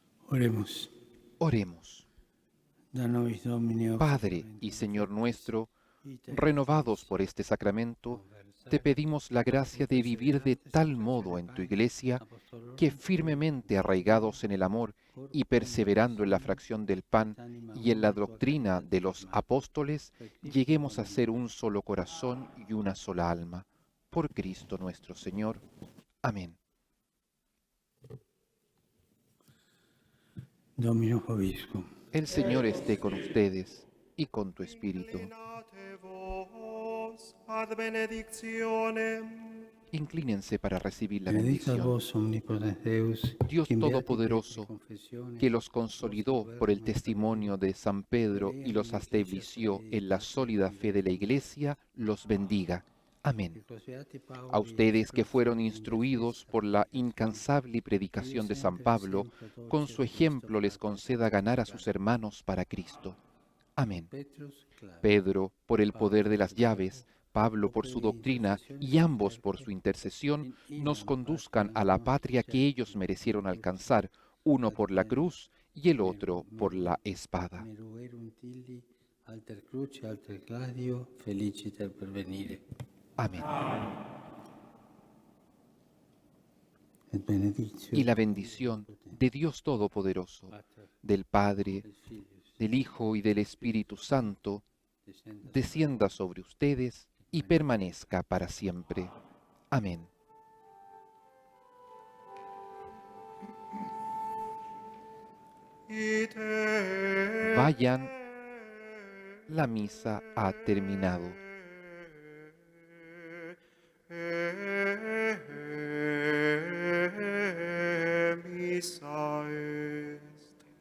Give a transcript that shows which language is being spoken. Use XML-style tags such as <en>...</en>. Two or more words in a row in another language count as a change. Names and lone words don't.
<es>Oremos. Oremos.</es> <la>Da nobis Domine,</la> <es>Padre y Señor nuestro, renovados por este sacramento, te pedimos la gracia de vivir de tal modo en tu Iglesia que firmemente arraigados en el amor y perseverando en la fracción del pan y en la doctrina de los apóstoles, lleguemos a ser un solo corazón y una sola alma. Por Cristo nuestro Señor. Amén.</es> <la>Domino vobiscum.</la> <es>El Señor esté con ustedes y con tu espíritu.</es> <la>Inclinate vos ad benedictionem.</la> <es>Inclínense para recibir la</es> <la>Benedicta</la> <es>bendición.</es> <la>vos omnipotens Deus,</la> <es>Dios</es> <la>qui in beati</la> <es>Todopoderoso,</es> <la>Petri confessione,</la> <es>que los consolidó por el testimonio de San Pedro y los estableció en la sólida fe de la Iglesia, los bendiga. Amén. A ustedes que fueron instruidos por la incansable predicación de San Pablo, con su ejemplo les conceda ganar a sus hermanos para Cristo. Amén. Pedro, por el poder de las llaves, Pablo por su doctrina y ambos por su intercesión, nos conduzcan a la patria que ellos merecieron alcanzar, uno por la cruz y el otro por la espada.</es> <la>Alter cruce, alter gladio, feliciter pervenire. Amén. Et benedictio</la> <es>Y la bendición de Dios Todopoderoso, del Padre, del Hijo y del Espíritu Santo, descienda sobre ustedes y permanezca para siempre. Amén.</es> <la>Ite</la> <es>Vayan, la misa ha terminado.</es> <la>Missa est.</la>